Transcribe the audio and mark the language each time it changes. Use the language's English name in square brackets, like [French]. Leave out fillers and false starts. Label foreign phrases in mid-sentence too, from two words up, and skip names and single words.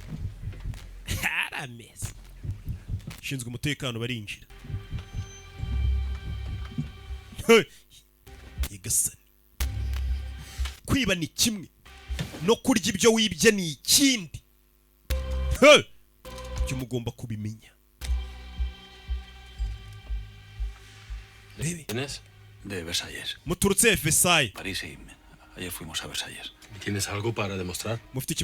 [Kinyarwanda] shinzwe umutekano barinjira yegasani kwiba ni kimwe no kurya ibyo wibye ni ikindi cyo mugomba kubimenya [Spanish] ¿Tienes? De Versalles. [Kinyarwanda] muturutse Versailles [Spanish] París y... Ayer fuimos a Versalles. ¿Tienes algo para demostrar? [Kinyarwanda] mufite